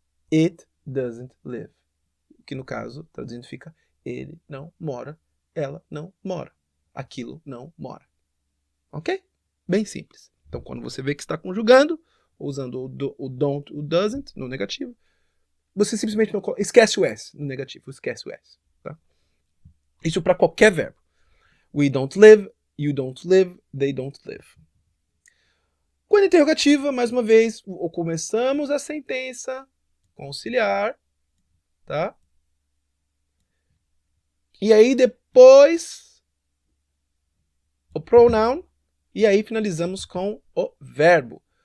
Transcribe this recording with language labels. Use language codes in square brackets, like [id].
[en] It doesn't live. [pt] Que no caso, traduzindo, fica ele não mora, ela não mora, aquilo não mora. Ok? Bem simples. Então, quando você vê que está conjugando, usando o don't, o doesn't no negativo, você simplesmente não esquece o S no negativo, esquece o S. Tá? Isso para qualquer verbo. [en] We don't live, you don't live, they don't live. [pt] Quando interrogativa, mais uma vez, começamos a sentença conciliar, tá? E aí depois o pronoun, e aí finalizamos com o verbo.